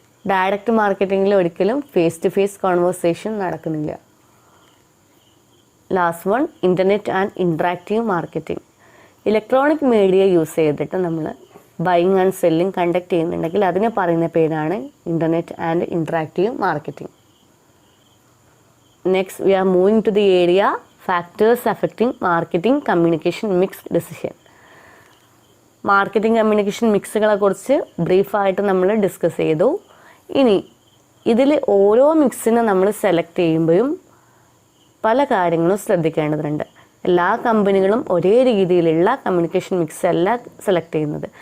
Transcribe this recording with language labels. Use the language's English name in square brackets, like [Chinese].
[Malayalam] Direct മാർക്കറ്റിങ്ങിൽ ഒരിക്കലും face to face conversation നടക്കുന്നില്ല. [English] Last one internet and interactive marketing. [Malayalam] Electronic media use ചെയ്തിട്ട് നമ്മൾ buying and selling conduct ചെയ്യുന്നുണ്ടെങ്കിൽ അതിനെ പറയുന്ന പേരാണ് internet and interactive marketing. [English] Next, we are moving to the area factors affecting marketing communication mix decision. [Malayalam] Marketing communication മിക്സുകളെ കുറിച്ച് ബ്രീഫായിട്ട് നമ്മൾ discuss ചെയ്തു. ഇനി ഇതിൽ ഓരോ മിക്സിനെ നമ്മൾ സെലക്ട് ചെയ്യുമ്പോഴും പല കാര്യങ്ങളും ശ്രദ്ധിക്കേണ്ടതുണ്ട്. എല്ലാ കമ്പനികളും ഒരേ രീതിയിലുള്ള കമ്മ്യൂണിക്കേഷൻ മിക്സ് അല്ല സെലക്ട് ചെയ്യുന്നത്.